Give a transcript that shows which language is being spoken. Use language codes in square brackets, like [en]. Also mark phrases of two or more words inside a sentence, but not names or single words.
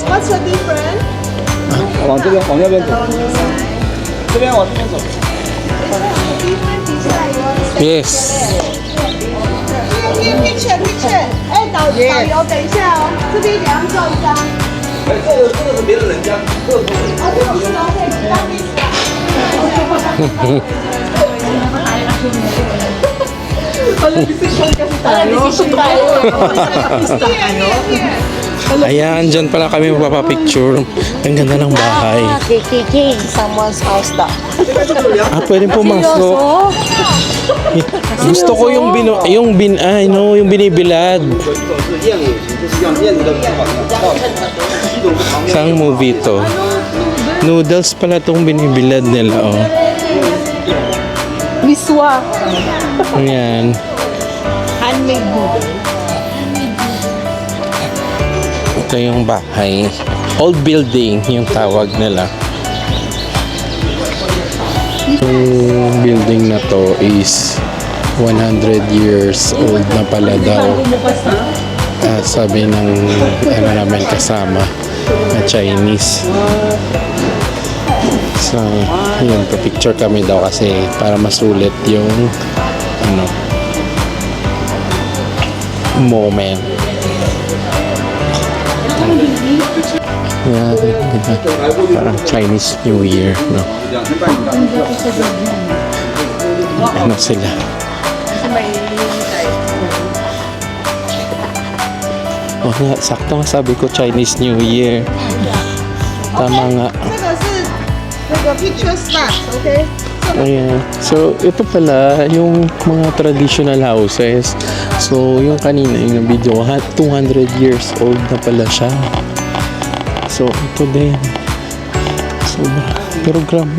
[en] What's the difference? [zh] 往这边，往那边走，这边往这边走。 [en] Yes. Picture. [zh] 哎，导游，等一下哦，这边2照一张。哎，这个是别的人家，这个不是。哦，对不起，OK，当你 [tl] Ayan, dyan pala kami magpapapicture. Ang ganda ng bahay. [en] Kiki, someone's house daw. [tl] Ah, pwede pumasok. Gusto ko yung yung binibilad. [zh] 是燕尾型，这是燕子的翅膀，一种是旁边。 [tl] Saan movie to? Noodles pala tong binibilad nila, oh. Miswa. Ayan. [en] Handmade noodle. [tl] Ito yung bahay. [en] Old building [tl] yung tawag nila. Yung building na to is [en] 100 years old [tl] na pala daw. Sabi ng namin kasama na Chinese. So, yun, pa-picture kami daw kasi para masulit yung moment. Yan, parang Chinese New Year, no? Ano sila? Oh nga, sakto nga sabi ko Chinese New Year. Tama nga. [zh] 这个是那个 [en] picture spot, [zh] okay? [tl] Ayan. So, ito pala yung mga [en] traditional houses. [tl] So, yung kanina yung video, [en] 200 years old [tl] na pala siya. So, ito din. Sobra. Pero grabe.